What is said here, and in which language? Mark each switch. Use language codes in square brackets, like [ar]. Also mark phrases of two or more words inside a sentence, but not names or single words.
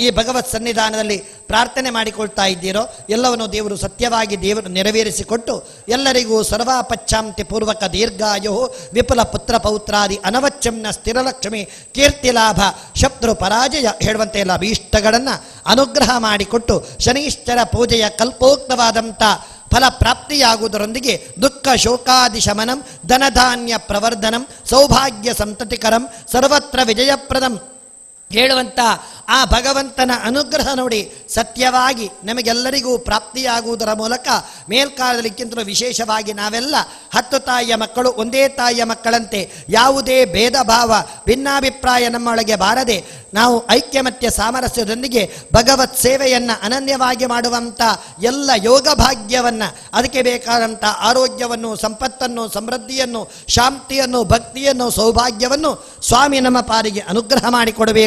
[kn] ಭಗವತ್ ಸನ್ನಿಧಾನದಲ್ಲಿ ಪ್ರಾರ್ಥನೆ ಮಾಡಿಕೊಳ್ತಾ ಇದ್ದೀರೋ ಎಲ್ಲವನ್ನು ದೇವರು ಸತ್ಯವಾಗಿ ದೇವರು ನೆರವೇರಿಸಿಕೊಟ್ಟು ಎಲ್ಲರಿಗೂ [sa] ಸರ್ವಾಪಚ್ಚಾಂತಿ ಪೂರ್ವಕ ದೀರ್ಘಾಯು ವಿಪುಲ ಪುತ್ರ ಪೌತ್ರಾದಿ ಅನವಚ್ಚಮ್ನ ಸ್ಥಿರಲಕ್ಷ್ಮಿ ಕೀರ್ತಿ ಲಾಭ ಶತ್ರು [kn] ಪರಾಜಯ ಹೇಳುವಂತೆ ಎಲ್ಲ ಅಭೀಷ್ಟಗಳನ್ನು ಅನುಗ್ರಹ ಮಾಡಿಕೊಟ್ಟು ಶನೀಶ್ಚರ ಪೂಜೆಯ ಕಲ್ಪೋಕ್ತವಾದಂಥ ಫಲಪ್ರಾಪ್ತಿಯಾಗುವುದರೊಂದಿಗೆ [sa] ದುಃಖ ಶೋಕಾದಿ ಶಮನಂ ಧನಧಾನ್ಯ ಪ್ರವರ್ಧನಂ ಸೌಭಾಗ್ಯ ಸಂತತಿಕರಂ ಸರ್ವತ್ರ ವಿಜಯಪ್ರದಂ [kn] ಹೇಳುವಂಥ ಆ ಭಗವಂತನ ಅನುಗ್ರಹ ನೋಡಿ ಸತ್ಯವಾಗಿ ನಮಗೆಲ್ಲರಿಗೂ ಪ್ರಾಪ್ತಿಯಾಗುವುದರ ಮೂಲಕ ಮೇಲ್ಕಾಲದಲ್ಲಿಕ್ಕಿಂತಲೂ ವಿಶೇಷವಾಗಿ ನಾವೆಲ್ಲ 10 ತಾಯಿಯ ಮಕ್ಕಳು ಒಂದೇ ತಾಯಿಯ ಮಕ್ಕಳಂತೆ ಯಾವುದೇ ಭೇದ ಭಾವ ಭಿನ್ನಾಭಿಪ್ರಾಯ ನಮ್ಮೊಳಗೆ ಬಾರದೆ ನಾವು ಐಕ್ಯಮತ್ಯ ಸಾಮರಸ್ಯದೊಂದಿಗೆ ಭಗವತ್ ಸೇವೆಯನ್ನು ಅನನ್ಯವಾಗಿ ಮಾಡುವಂಥ ಎಲ್ಲ ಯೋಗ ಭಾಗ್ಯವನ್ನು, ಅದಕ್ಕೆ ಬೇಕಾದಂಥ ಆರೋಗ್ಯವನ್ನು, ಸಂಪತ್ತನ್ನು, ಸಮೃದ್ಧಿಯನ್ನು, ಶಾಂತಿಯನ್ನು, ಭಕ್ತಿಯನ್ನು, ಸೌಭಾಗ್ಯವನ್ನು ಸ್ವಾಮಿ ನಮ್ಮ ಪಾಲಿಗೆ ಅನುಗ್ರಹ ಮಾಡಿಕೊಡಬೇಕು.